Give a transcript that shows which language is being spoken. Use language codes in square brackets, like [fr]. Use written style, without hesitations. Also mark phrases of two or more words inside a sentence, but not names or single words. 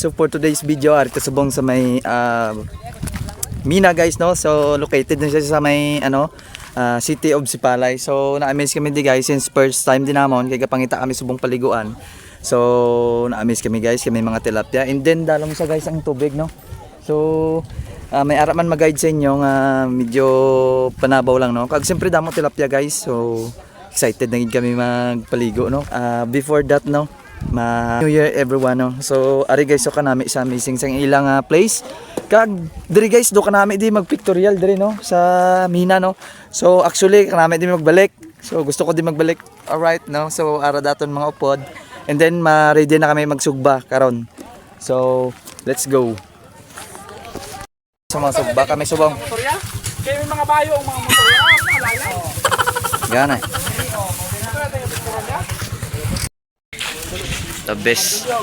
[en] So for today's video, [hil] ari kasubong sa may Mina guys, no. So located na siya sa may [en] city of Sipalay. [hil] So na-amaze kami di guys since [en] first time [hil] din namon kay kapangita kami subong paliguan. So na-amaze kami guys, kami mga tilapia. And then dalom sa guys ang tubig, no. So may ara man mag-guide sa inyo nga medyo panabaw lang, no. Kag siyempre damo tilapia guys. So excited na gid kami magpaligo, no. [en] Before that, no, New Year everyone, no. [hil] So ari guys, so kanami sa amazing sang ilang place. Kag diri guys, do kanami di magpictorial diri, no, sa Mina, no. So actually kanami di magbalik. So gusto ko di magbalik. Alright, no. So ara daton mga upod. And then ma-ready na kami magsugba karon. [en] So let's go. [hil] Sa mga sugba kami subong. Kaya may mga bayo ang mga motor. Gana. [en] The best.